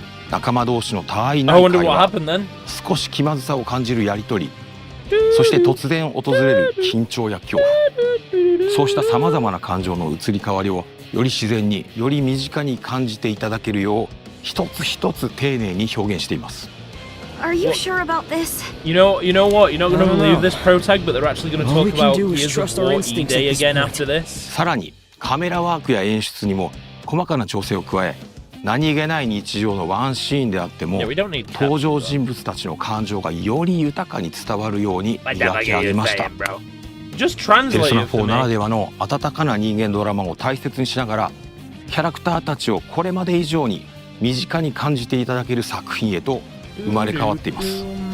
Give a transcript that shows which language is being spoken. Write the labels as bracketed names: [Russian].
[Japanese] 仲間同士のたわいない会話、少し気まずさを感じるやり取り、そして突然訪れる緊張や恐怖、そうしたさまざまな感情の移り変わりをより自然により身近に感じていただけるよう一つ一つ丁寧に表現しています。 [English] Are you sure about this? You know what? You're not going to believe this pro tag, but they're actually going to talk about Gears of War E-Day again after this. [Japanese] さらにカメラワークや演出にも細かな調整を加え、何気ない日常のワンシーンであっても登場人物たちの感情がより豊かに伝わるように磨き上げました。ペルソナ4ならではの温かな人間ドラマを大切にしながらキャラクターたちをこれまで以上に身近に感じていただける作品へと生まれ変わっています。